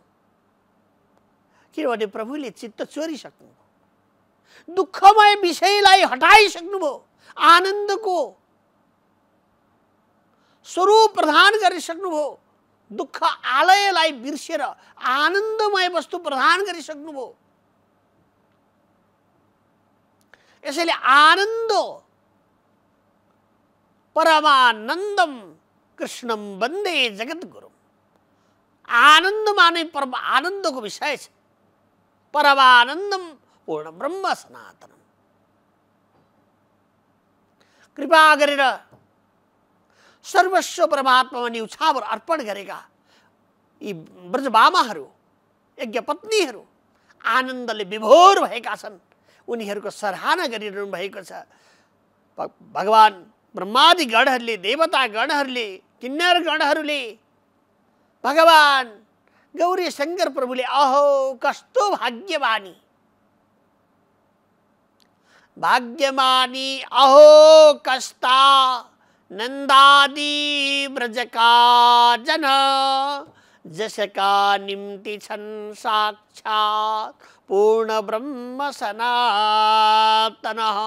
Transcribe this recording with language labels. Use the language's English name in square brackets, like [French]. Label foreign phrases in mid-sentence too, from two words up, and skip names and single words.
[Nepali] किनभने प्रभुले चित्त चोरिसक्नुभयो, दुःखमय विषयलाई हटाइसक्नुभयो, आनन्दको स्वरूप प्रदान गरिसक्नुभयो, दुःख आलयलाई बिर्सेर आनन्दमय वस्तु प्रदान गरिसक्नुभयो। यसैले [Sanskrit] आनन्द परमानन्दम कृष्णम वन्दे जगद्गुरु। [Nepali] आनन्दमा नै परम आनन्दको विषय छ। [Sanskrit] परमानन्दम पूर्ण ब्रह्म सनातनम। [Nepali] कृपा गरेर सर्वस्व परमात्मामा न्यौछावर अर्पण गरेका यी ब्रजबामाहरू, यज्ञपत्नीहरू आनन्दले विभोर भएका छन्। उनीहरूको सराहना गरिरहनु भएको छ। भगवान ब्रह्मादि गणहरूले, देवता गणहरूले, किन्नर गणहरूले भगवान गौरी शंकर प्रभुले अहो कस्तो भाग्यमानी, भाग्यमानी अहो कस्ता नंदादि ब्रजका जन, जसका निम्ति छन् साक्षात पूर्ण ब्रह्म सनातन।